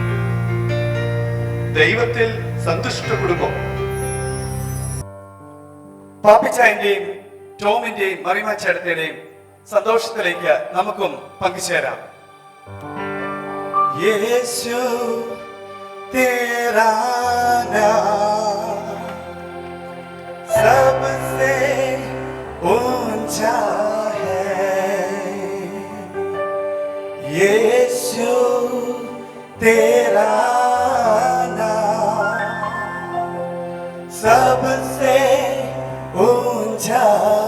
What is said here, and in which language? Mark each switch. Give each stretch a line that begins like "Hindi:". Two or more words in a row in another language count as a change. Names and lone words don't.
Malayalam: ദൈവത്തിൽ സന്തുഷ്ട കുടുംബം. പാപ്പിച്ചായന്റെയും ടോമിന്റെയും മറിമ ചേട്ടന്റെയും സന്തോഷത്തിലേക്ക് നമുക്കും പങ്കുചേരാം.
Hindi: യേശു तेरा नाम सबसे ऊंचा है, यीशु तेरा नाम सबसे ऊंचा